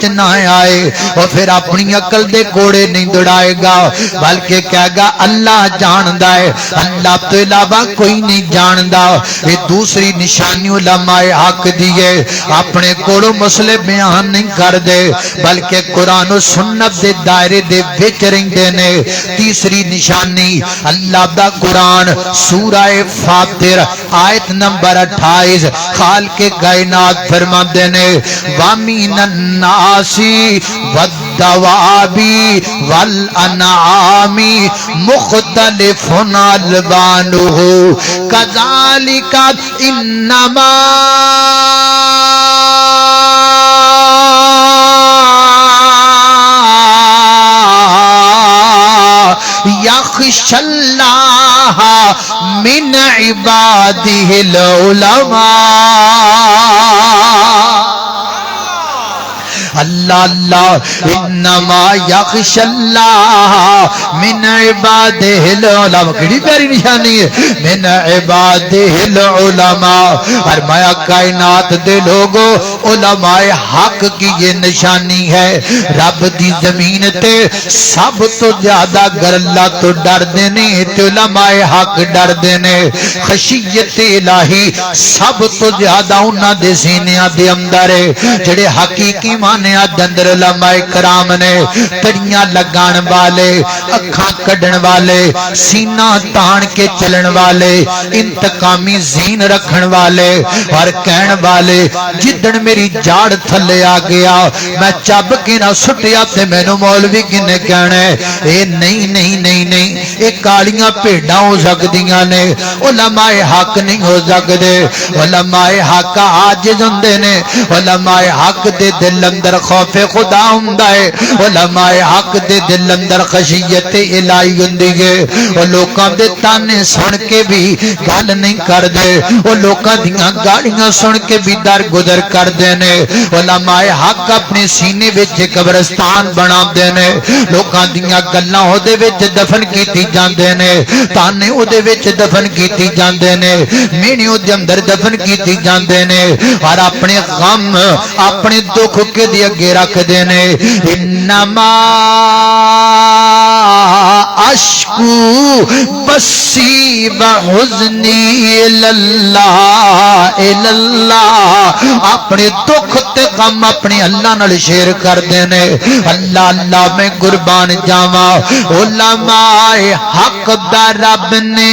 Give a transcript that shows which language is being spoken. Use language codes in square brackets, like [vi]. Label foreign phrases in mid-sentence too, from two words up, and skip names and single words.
[ur] نہ آئے اور پھر اپنی عقل دے کوڑے نہیں دڑائے گا بلکہ کہے گا اللہ [pa] جاندا ہے اللہ تو علاوہ کوئی نہیں جاندا یہ دوسری نشانی علماء حق دی ہے اپنے کوڑوں مسئلے بیان نہیں کر دے بلکہ قرآن و سنت دے دائرے دے وچ رہندے نے تیسری نشانی اللہ دا قرآن سورہ فاطر آیت نمبر 28 [ur] خالق کائنات فرماتے ہیں [ar] وَمِنَ النَّاسِ وَالدَّوَابِ وَالْأَنْعَامِ مُخْتَلِفٌ أَلْوَانُهُ كَذَلِكَ إِنَّمَا يخشى الله من عباده العلماء اللہ اللہ انما یخشى اللہ من عباده العلماء [pa] کڑی پیاری نشانی ہے [ar] من عباده العلماء [pa] فرمایا کائنات دے لوگوں علماء حق کی یہ نشانی ہے رب دی زمین تے سب تو زیادہ گر اللہ تو ڈر دینے تے علماء حق ڈر دینے خشیت الہی سب تو زیادہ انہاں دے سینیاں دے اندر ہے جڑے حقیقی مانے اندر علماء کرام نے تڑیاں لگان والے اکھاں کڈن والے سینہ تان کے چلن والے انتقامی زین رکھن والے اور کہن والے جدن میری جاڑ تھلے آ گیا میں چب کے نہ سٹیا تے مینوں مولوی کنے کہنے اے نہیں نہیں نہیں نہیں اے کالیاں بھیڈاں ہو سکدیاں نے علماء حق نہیں ہو سکدے علماء حق عاجز ہوندے نے علماء حق دے دل اندر خوف خدا ہوندا ہے علماء حق دے دل اندر خشیت الہی ہوندی ہے او لوکاں دے تانے سن کے بھی گل نہیں کردے او لوکاں دیاں گاڑیاں سن کے بھی در گزر کردے نے علماء حق اپنے سینے وچ قبرستان بناندے نے لوکاں دیاں گلاں او دے وچ دفن کیتی جاندے نے تانے او دے وچ دفن کیتی جاندے نے مینے او دے اندر دفن کیتی جاندے نے اور اپنے غم اپنے دکھ کے دی اگے رکھ دینے انما [ar] اشکو بسی وحزنی الاللہ [pa] اپنے دکھ تے غم اپنے اللہ نال شیئر کر دینے اللہ اللہ میں قربان جاواں علماء حق دا رب نے